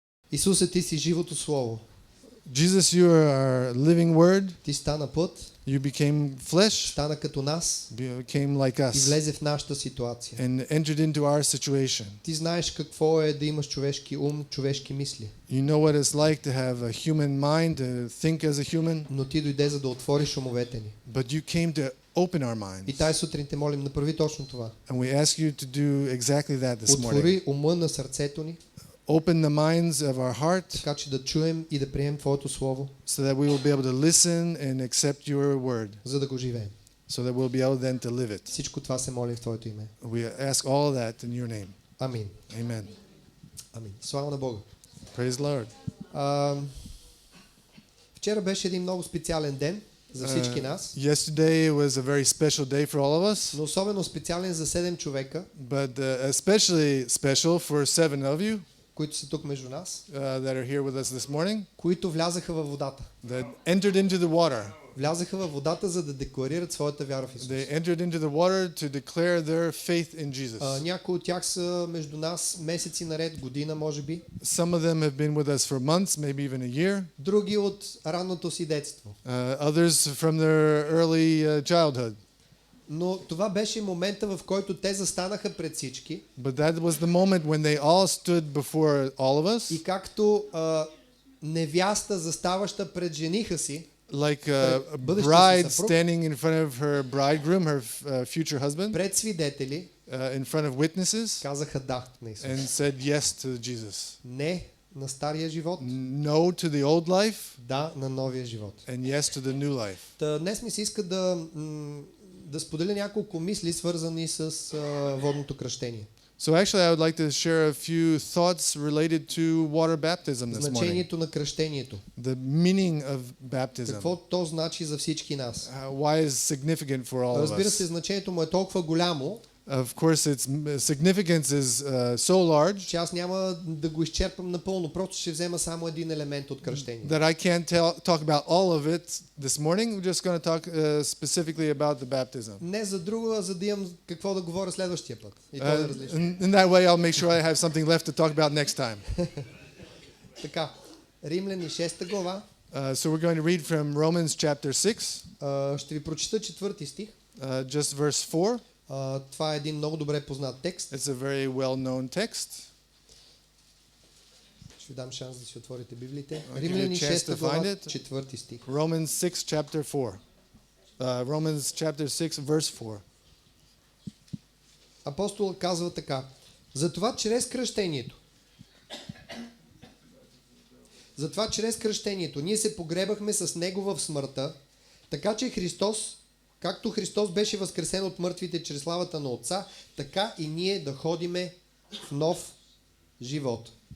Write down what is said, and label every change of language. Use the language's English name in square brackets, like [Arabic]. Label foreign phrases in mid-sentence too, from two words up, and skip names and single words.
[Bulgarian] Исусе, ти си живото слово. [English] Jesus, you are our living word. [Bulgarian] Ти стана плът, [English] You became flesh, [Bulgarian] стана като нас [English] became like [Bulgarian] и [English] us, [Bulgarian] влезе в нашата ситуация. [English] and entered into our situation. [Bulgarian] Ти знаеш какво е да имаш човешки ум, човешки мисли. [English] You know what it's like to have a human mind, to think as a human, [Bulgarian] Но ти дойде, за да отвориш умовете ни. [English] but you came to open our [Bulgarian] И [English] minds. [Bulgarian] тази сутрин те молим, направи точно това. [English] And we ask you to do exactly that this morning. [Bulgarian] Отвори ума на сърцето ни, [English] Open the minds of our heart [Bulgarian] така че да чуем и да приемем Твоето Слово, [English] so that we will be able to listen and accept your word, [Bulgarian] за да го живеем. [English] so that we'll be able then to live it. [Bulgarian] Всичко това се молим в Твоето име. [English] We ask all of that in your name. [Bulgarian] Амин. [English] Amen. [Bulgarian] Амин. Слава на Бога. [English] Praise the Lord. [Bulgarian] Вчера беше един много специален ден за всички нас, [English] Yesterday was a very special day for all of us, [Bulgarian] но особено специален за 7 човека, [English] but especially special for 7 of you [Bulgarian] които са тук между нас, [English] that are here with us this morning, [Bulgarian] които влязаха във водата. [English] that entered into the water. [Bulgarian] Влязаха във водата, за да декларират своята вяра в Исус. [English] They entered into the water to declare their faith in Jesus. [Bulgarian] Някои от тях са между нас месеци наред, година може би. [English] Some of them have been with us for months, maybe even a year. [Bulgarian] Други от ранното си детство. [English] Others from their early childhood. [Bulgarian] Но това беше момента, в който те застанаха пред всички. [English] But that was the moment when they all stood before all of us, [Bulgarian] И както невяста, заставаща пред жениха си, [English] like a [Bulgarian] бъдещия си [English] bride [Bulgarian] съпруг, [English] standing in front of her bridegroom, her future husband, [Bulgarian] пред свидетели, [English] in front of witnesses, [Bulgarian] казаха да на Исус. [English] and said yes to Jesus. [Bulgarian] Не на стария живот, [English] No to the old life, [Bulgarian] да на новия живот. [English] and yes to the new life. [Bulgarian] Та, днес ми се иска да споделя няколко мисли, свързани с водното кръщение. [English] So actually, I would like to share a few thoughts related to water baptism this morning. [Bulgarian] Значението на кръщението. [English] The meaning of baptism. [Bulgarian] Какво то значи за всички нас? [English] Why is significant for all of [Bulgarian] Разбира се, [English] us? [Bulgarian] значението му е толкова голямо, [English] Of course, its significance is so large [Bulgarian] че аз няма да го изчерпам напълно. Просто ще взема само един елемент от кръщението. [English] that I can't talk about all of it this morning. We're just going to talk specifically about the baptism. [Bulgarian] Не за друго, а за да имам какво да говоря следващия път. И то е различно. [English] In that way, I'll make sure I have something left to talk about next time. [Bulgarian] Така, Римляни 6 глава. [English] So we're going to read from Romans chapter 6, [Bulgarian] Ще ви прочита 4 стих. [English] just verse 4. [Bulgarian] Това е един много добре познат текст. [English] It's a very well-known text. [Bulgarian] Ще ви дам шанс да си отворите Библиите. [English] I'll give you a [Bulgarian] Римляни [English] chance [Bulgarian] 6 [English] to [Bulgarian] глава, [English] find it. [Bulgarian] 4 стих. [English] Romans 6 chapter 4. Romans chapter 6 verse 4. [Bulgarian] Апостол казва така: Затова чрез кръщението ние се погребахме с Него в смъртта, така че както Христос беше възкресен от мъртвите чрез славата на Отца, така и ние да ходиме в нов живот.